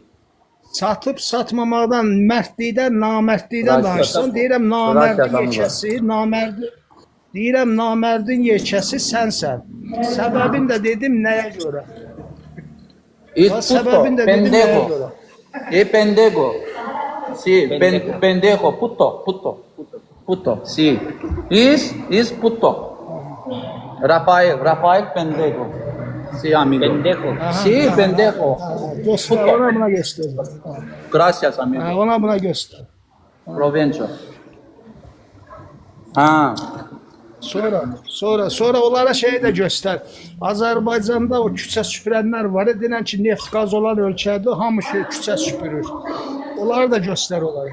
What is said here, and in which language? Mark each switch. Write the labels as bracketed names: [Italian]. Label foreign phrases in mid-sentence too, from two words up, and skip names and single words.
[Azerbaijani] Satıb satmamaqdan, mərdlikdən, namərdlikdən danışsan, deyirəm namərdin yekəsi, deyirəm namərdin yekəsi sənsən. Səbəbin də dedim nəyə görə? Səbəbin də dedim nəyə görə? [Spanish] Pendejo. Sí, pendejo, puto, sí. Es puto. Rafael pendejo. Sí, amigo. Pendejo. Sí, pendejo. [Azerbaijani] Göster, ona buna göster. [Spanish] Gracias, amigo. [Azerbaijani] Ona buna göster. Provenço. Ha. Sonra onlara şey də göstər. Azərbaycanda o küçə süpürənlər var. Denən ki, neft qaz olan ölkədir, hamı şey küçə süpürür. Onları da göstər onları.